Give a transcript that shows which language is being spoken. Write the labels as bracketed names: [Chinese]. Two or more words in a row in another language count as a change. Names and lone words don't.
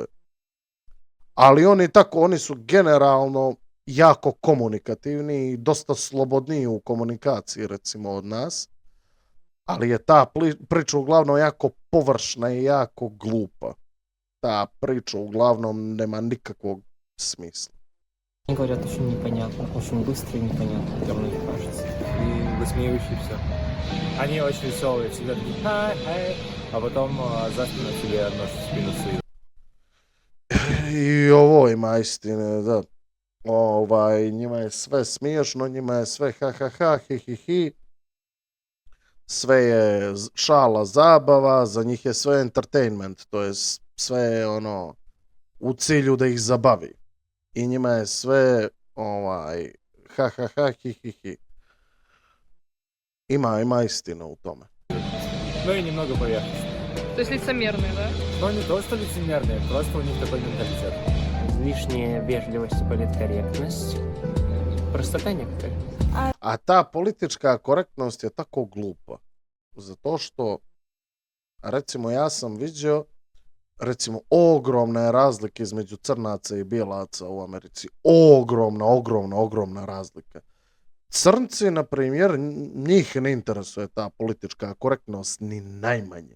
[Serbian] Ali oni su generalno jako komunikativni i dosta slobodniji u komunikaciji, recimo, od nas. Ali je ta priča uglavnom jako površna i jako glupa. Ta priča uglavnom nema nikakvog smisla. [Russian] Они говорят очень непонятно, очень быстро и непонятно, как мне кажется. И высмеивающиеся. Они очень веселые, всегда такие хай, а потом за спину тебе нож в спину суют. [Serbian] I ovo ima istine, da. Njima je sve smiješno, njima je sve ha ha ha, hi hi hi. Sve je šala, zabava, za njih je sve entertainment, to je sve u cilju da ih zabavi. I njima je sve ha ha ha, hi hi hi. Ima istina u tome. [Russian] Ну и немного поверхностно. То есть лицемерные, да? Но не то, что лицемерные, просто у них такой менталитет. Излишняя вежливость и политкорректность. Простота некоторая. [Serbian] A ta politička korektnost je tako glupa. Zato što, recimo, ja sam vidio, recimo, ogromne razlike između crnaca i bijelaca u Americi. Ogromna razlika. Crnci, na primjer, njih ne interesuje ta politička korektnost ni najmanje.